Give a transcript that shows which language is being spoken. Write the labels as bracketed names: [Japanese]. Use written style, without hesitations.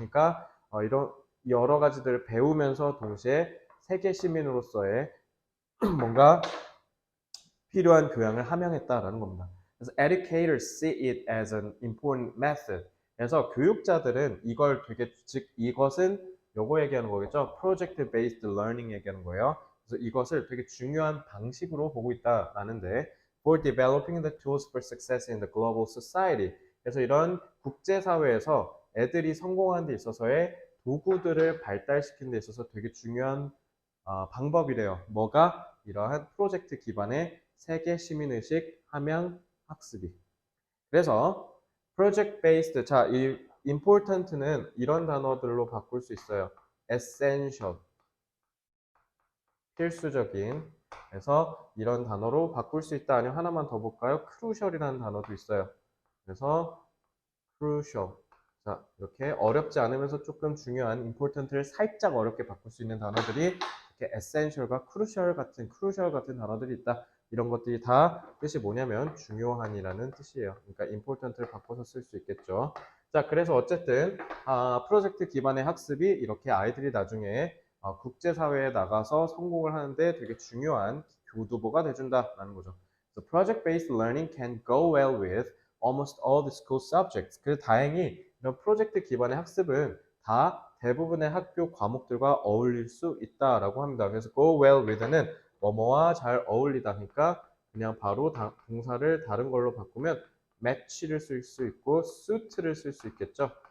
[Korean] 그러니까 이런 여러 가지들을 배우면서 동시에 세계 시민으로서의 뭔가 필요한 교양을 함양했다라는 겁니다. [English] 그래서 educators see it as an important method. [Korean] 그래서 교육자들은 이걸 즉 이것은 요거 얘기하는 거겠죠. [English] project based learning [Korean] 얘기하는 거예요. 그래서 이것을 되게 중요한 방식으로 보고 있다라는데 [English] for developing the tools for success in the global society. [Korean] 그래서 이런 국제사회에서 애들이 성공하는 데 있어서의 도구들을 발달시키는 데 있어서 되게 중요한 방법이래요. 뭐가? 이러한 프로젝트 기반의 세계 시민의식 함양 학습이. 그래서 project based, 자, 이 important는 이런 단어들로 바꿀 수 있어요. essential, 필수적인. 그래서 이런 단어로 바꿀 수 있다. 아니면 하나만 더 볼까요? crucial이라는 단어도 있어요. 그래서 crucial. 자, 이렇게 어렵지 않으면서 조금 중요한 important를 살짝 어렵게 바꿀 수 있는 단어들이 이렇게 essential과 crucial 같은 단어들이 있다. 이런 것들이 다 뜻이 뭐냐면 중요한이라는 뜻이에요. 그러니까 important를 바꿔서 쓸 수 있겠죠. 자, 그래서 어쨌든 프로젝트 기반의 학습이 이렇게 아이들이 나중에 국제사회에 나가서 성공을 하는데 되게 중요한 교두보가 돼준다라는 거죠. [English] So project-based learning can go well with almost all the school subjects. [Korean] 그래서 다행히 이런 프로젝트 기반의 학습은 다 대부분의 학교 과목들과 어울릴 수 있다라고 합니다. 그래서 go well with는 뭐뭐와 잘 어울리다. 그러니까 그냥 바로 동사를 다른 걸로 바꾸면 match를 쓸 수 있고 suit를 쓸 수 있겠죠.